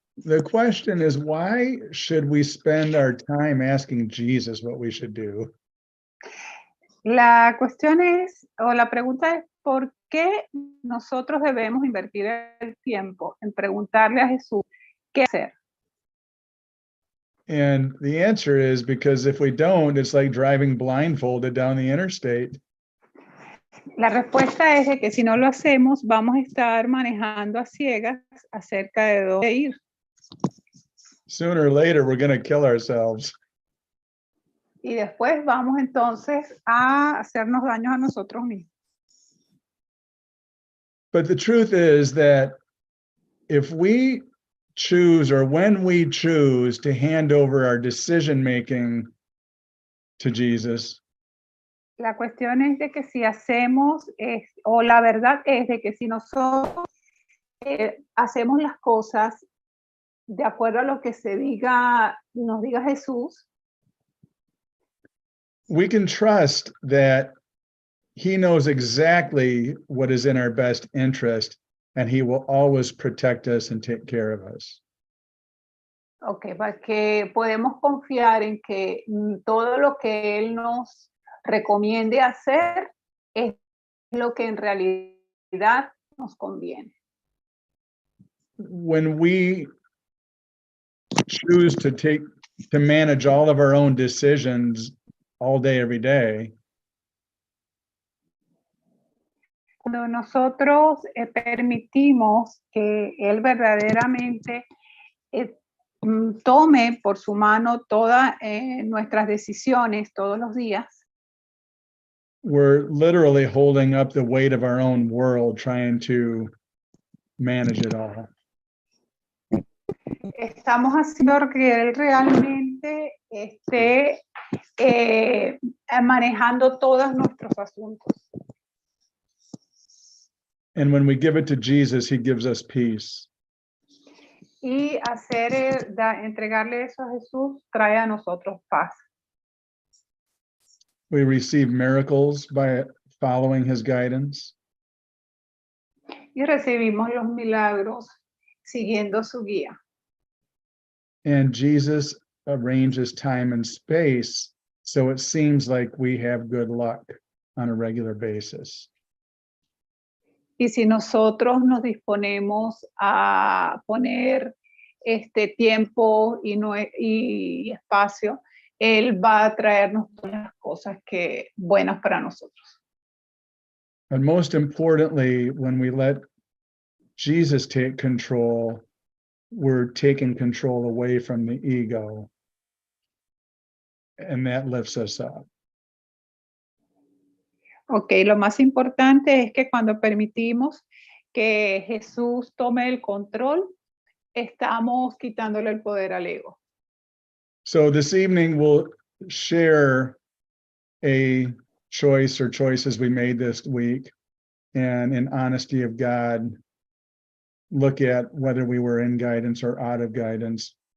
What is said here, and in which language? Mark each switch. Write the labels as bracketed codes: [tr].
[en] The question is, why should we spend our time asking Jesus what we should do? [es] La cuestión es, o la pregunta es, ¿por qué nosotros debemos invertir el tiempo en preguntarle a Jesús qué hacer? [en] And the answer is because if we don't, it's like driving blindfolded down the interstate. [es] La respuesta es de que si no lo hacemos, vamos a estar manejando a ciegas acerca de dónde ir. [en] Sooner or later, we're going to kill ourselves. [es] Y después vamos entonces a hacernos daños a nosotros mismos. [en] But the truth is that if we choose, or when we choose to hand over our decision-making to Jesus, [es] La cuestión es de que si hacemos, o la verdad es de que si nosotros hacemos las cosas de acuerdo a lo que nos diga Jesús, [en] we can trust that he knows exactly what is in our best interest, and he will always protect us and take care of us. [es] Okay, para que podemos confiar en que todo lo que él nos recomiende hacer es lo que en realidad nos conviene. [en] When we choose to manage all of our own decisions all day, every day, [es] cuando nosotros permitimos que él verdaderamente tome por su mano todas nuestras decisiones todos los días, [en] we're literally holding up the weight of our own world, trying to manage it all. [es] estamos haciendo que él realmente esté manejando todos nuestros asuntos. [en] And when we give it to Jesus, he gives us peace. [es] Y entregarle eso a Jesús trae a nosotros paz. [en] We receive miracles by following his guidance. [es] Y recibimos los milagros siguiendo su guía. [en] And Jesus arranges time and space so it seems like we have good luck on a regular basis. [es] Y si nosotros nos disponemos a poner tiempo y espacio, él va a traernos todas las cosas buenas para nosotros. [en] And most importantly, when we let Jesus take control, we're taking control away from the ego, and that lifts us up. [es] Ok, lo más importante es que cuando permitimos que Jesús tome el control, estamos quitándole el poder al ego. [en] So this evening we'll share a choice or choices we made this week, and in honesty of God, look at whether we were in guidance or out of guidance.